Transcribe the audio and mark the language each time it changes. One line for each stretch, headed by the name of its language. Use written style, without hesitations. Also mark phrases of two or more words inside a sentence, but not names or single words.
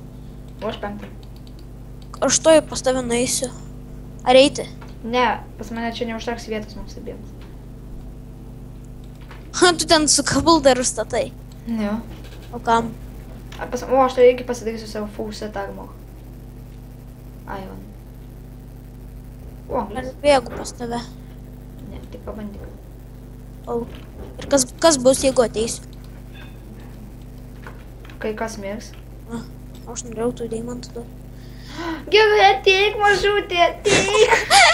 Lithuanian: O aš 5. Aš toj pas tave nueisiu. Ar eiti? Ne, pas mane čia neužteks vietos mums abiems. Tu ten su kabuldaru statai. Ne. O kam? O, aš tai irgi pasidarysiu savo
English: full set armor.
Lithuanian: Iron. O, Ar bėgu pas tave? ne, tik pabandyk. O. Ir kas bus, jeigu ateisiu? Kai kas mirs. Aš norėjau tų deimantų duoti. Gerai, ateik, mažutė, ateik.